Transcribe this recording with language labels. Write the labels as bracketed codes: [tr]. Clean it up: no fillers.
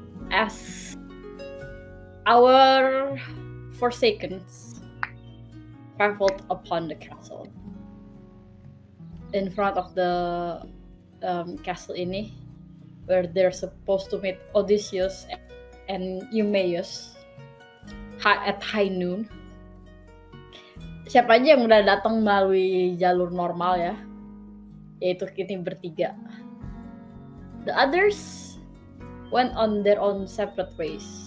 [en] As our forsakens traveled upon the castle. In front of the castle ini, where they're supposed to meet Odysseus and Eumaeus at high noon. [id] Siapa aja yang udah datang melalui jalur normal ya, yaitu ini bertiga. The others went on their own separate ways.